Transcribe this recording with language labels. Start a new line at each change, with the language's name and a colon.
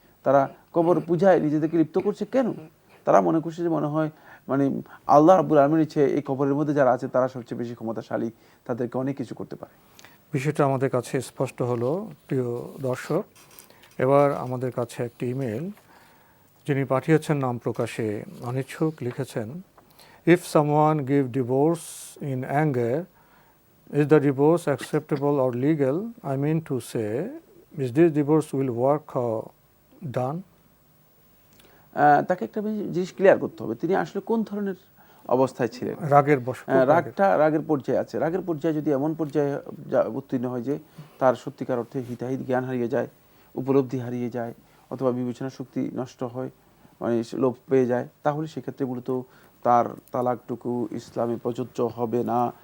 Bangla: তারা কবর পূজায় নিজেদেরকে লিপ্ত করছে কেন? তারা মনে করছে যে মনে হয় মানে আল্লাহ রাব্বুল আলামিনের চেয়ে এই কবরের মধ্যে যারা আছে তারা সবচেয়ে বেশি ক্ষমতাশালী, তাদেরকে অনেক কিছু করতে পারে। বিষয়টা আমাদের কাছে স্পষ্ট হলো প্রিয় দর্শক। এবার আমাদের কাছে একটি ইমেল, যিনি পাঠিয়েছেন নাম প্রকাশে অনিচ্ছুক, লিখেছেন,
English: if someone give divorce in anger, is the divorce acceptable or legal? I mean to say, is this divorce will work done?
Bangla: তাকে একটা জিনিস ক্লিয়ার করতে হবে, তিনি আসলে কোন ধরনের অবস্থায় ছিলেন। রাগের বশ রাগের পর্যায়ে আছে। রাগের পর্যায়ে যদি এমন পর্যায়ে উত্তীর্ণ হয় যে তার সত্যিকার অর্থে হিতাহিত জ্ঞান হারিয়ে যায়, উপলব্ধি হারিয়ে যায়, অথবা বিবেচনা শক্তি নষ্ট হয়, মানে লোভ পেয়ে যায়, তাহলে সেক্ষেত্রে মূলত তার তালাকটুকু ইসলামে প্রযোজ্য হবে না।